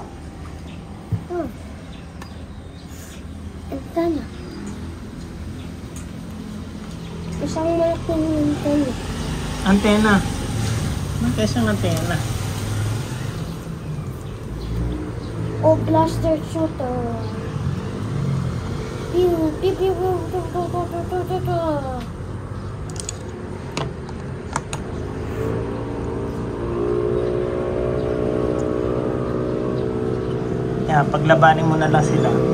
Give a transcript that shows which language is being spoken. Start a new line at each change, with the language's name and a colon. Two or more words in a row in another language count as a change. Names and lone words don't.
Filipino: Oh. Ito na. Isang malaking antena. Antena. Bakit siyang antena? O
English: blaster shooter. Pew, pew, pew, pew, pew, pew, pew, pew, pew, pew, pew.
Filipino: Yeah, paglabanin mo na lang sila.